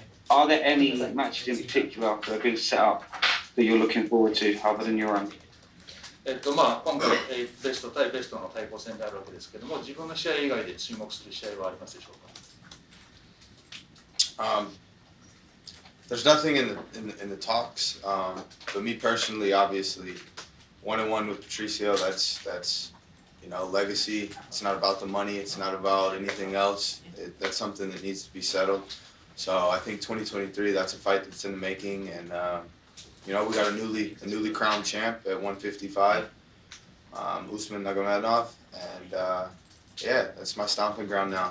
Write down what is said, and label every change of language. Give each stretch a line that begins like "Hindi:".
English: Are there any matches in particular that have been set up that you're looking forward to other than your own?
Japanese: 今回、ベスト対ベストの対抗戦であるわけですけども、自分の試合以外で注目する試合はありますでしょうか。
English: There's nothing in the talks, but me personally, obviously, 1-1 with Patricio. That's legacy. It's not about the money. It's not about anything else. That's something that needs to be settled. So I think 2023, that's a fight that's in the making, and we got a newly crowned champ at 155, Usman Nurmagomedov, and that's my stomping ground now.